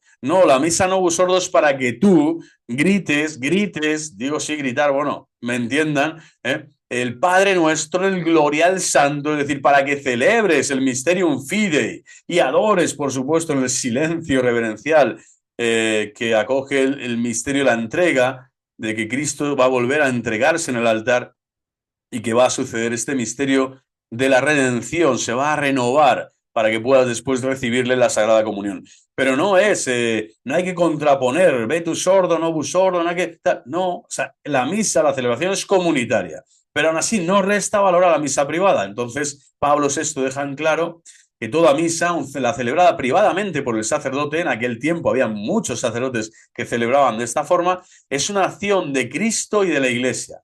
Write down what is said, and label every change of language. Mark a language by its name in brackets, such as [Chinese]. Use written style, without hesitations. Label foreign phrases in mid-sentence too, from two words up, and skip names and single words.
[Spanish] No, la misa [Latin] Novus Ordo [Spanish] es para que tú grites, digo sí, gritar, bueno, me entiendan, el Padre Nuestro, el Gloria al Santo, es decir, para que celebres el [Latin] Mysterium Fidei [Spanish] y adores, por supuesto, en el silencio reverencial que acoge el misterio de la entrega, de que Cristo va a volver a entregarse en el altar y que va a suceder este misterio de la redención, se va a renovar para que puedas después recibirle la Sagrada Comunión. Pero no no hay que contraponer, [Latin] vetus ordo, novus ordo, [Spanish] no hay que... No, o sea, la misa, la celebración es comunitaria, pero aún así no resta valor a la misa privada. Entonces, Pablo VI deja en claro que toda misa, la celebrada privadamente por el sacerdote, en aquel tiempo había muchos sacerdotes que celebraban de esta forma, es una acción de Cristo y de la Iglesia.